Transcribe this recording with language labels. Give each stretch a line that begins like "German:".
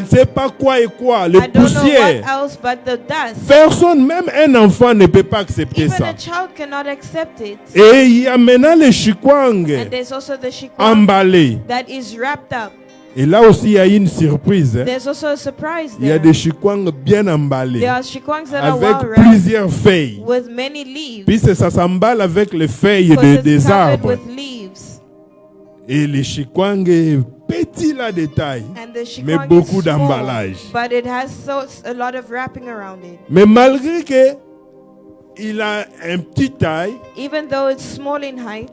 French: ne sais pas quoi et quoi, les
English: I don't know
French: poussières.
English: what else but the dust.
French: Personne, même un enfant ne peut pas accepter
English: Even
French: ça.
English: a child cannot accept it.
French: Et il y a maintenant les chikwang
English: And there's also the shikwang
French: emballés.
English: that is wrapped up.
French: Et là aussi, il y a une surprise. Hein.
English: There's also a surprise
French: Il y a
English: there.
French: des chikwang bien emballés.
English: There are shikwangs that are
French: Avec
English: well wrapped
French: plusieurs feuilles.
English: with many leaves.
French: Puisque ça s'emballe avec les feuilles
English: Because
French: des
English: it's covered
French: arbres.
English: with leaves.
French: Et les chikwang petit la détail.
English: And the
French: Mais
English: shikwang
French: beaucoup
English: is small,
French: d'emballage.
English: but it has a lot of wrapping around it.
French: Mais malgré que il a un petit taille,
English: even though it's small in height,